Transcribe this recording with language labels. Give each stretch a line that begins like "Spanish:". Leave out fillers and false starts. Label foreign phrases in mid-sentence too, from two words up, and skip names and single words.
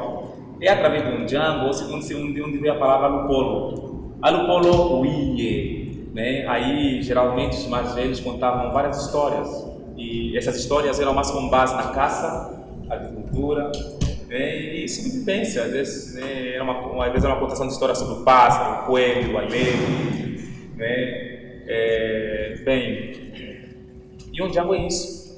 Portuguese: É através do Ondjango onde vem a palavra Alupolo.
Umbundu: Alupolo uie,
Portuguese: né? Aí geralmente os mais velhos contavam várias histórias. E essas histórias eram mais com base na caça, agricultura, e sobrevivência. Às vezes, era uma contação de histórias sobre o pássaro, o coelho, o almeiro. E onde é isso?